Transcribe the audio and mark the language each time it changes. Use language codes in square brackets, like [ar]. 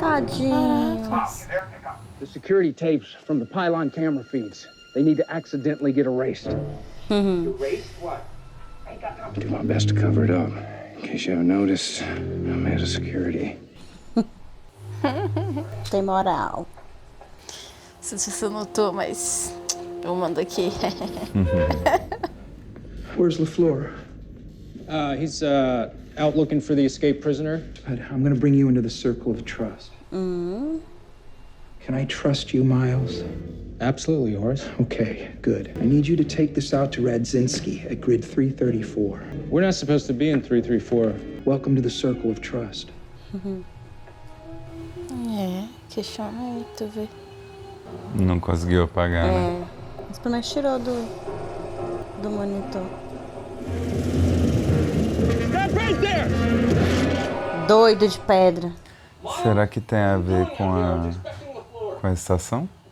[pt] Tadinho. [en] The security tapes from the pylon camera feeds. They need to accidentally get erased. Erased what? Do my best to cover it up. In case you haven't noticed, I'm head of security. [pt] Tem moral. Não sei se você notou, mas eu mando aqui. [en] Where's LaFleur? He's out looking for the escaped prisoner. I'm gonna bring you into the circle of trust. Can I trust you, Miles? Absolutely, Horace. Okay, good. I need you to take this out to Radzinski at grid 334. We're not supposed to be in 334. Welcome to the circle of trust. [pt] Questiona aí, tu vê. Não conseguiu apagar, né? Mas pelo menos tirou do monitor. [en] Stop right there! [pt] Doido de pedra. Será que tem a ver com a estação?